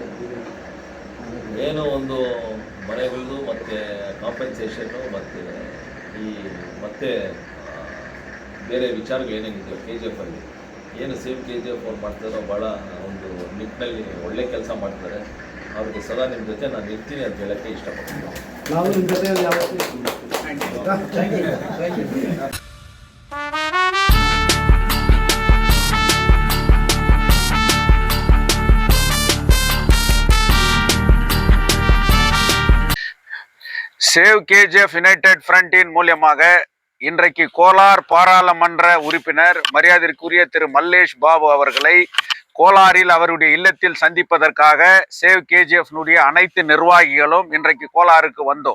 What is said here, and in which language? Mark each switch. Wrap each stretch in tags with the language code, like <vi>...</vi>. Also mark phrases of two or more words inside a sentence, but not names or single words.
<kn>ಏನೋ ಒಂದು ಮನೆಗಳದ್ದು ಮತ್ತು ಕಾಂಪೆನ್ಸೇಷನ್ನು ಮತ್ತು ಮತ್ತೆ ಬೇರೆ ವಿಚಾರಗಳು ಏನೇನಿದೆಯೋ KGF ಅಲ್ಲಿ ಏನು ಸೇಮ್ KGF ಅವ್ರು ಮಾಡ್ತಾರೋ ಭಾಳ ಒಂದು ನಿಟ್ಟಿನಲ್ಲಿ ಒಳ್ಳೆ ಕೆಲಸ ಮಾಡ್ತಾರೆ. ಅವ್ರಿಗೆ ಸದಾ ನಿಮ್ಮ ಜೊತೆ ನಾನು ಇರ್ತೀನಿ ಅಂತ ಹೇಳೋಕ್ಕೆ ಇಷ್ಟಪಡ್ತೀನಿ. ನಾವು ನಿಮ್ಮ ಜೊತೆ ಯಾವತ್ತೂ</kn> <ta>சேவ் KGF யுனைடெட் ஃப்ரண்டின் மூலியமாக இன்றைக்கு கோலார் பாராளுமன்ற உறுப்பினர் மரியாதைக்குரிய திரு மல்லேஷ் பாபு அவர்களை கோலாரில் அவருடைய இல்லத்தில் சந்திப்பதற்காக சேவ் KGF அனைத்து நிர்வாகிகளும் இன்றைக்கு கோலாருக்கு வந்தோம்.</ta>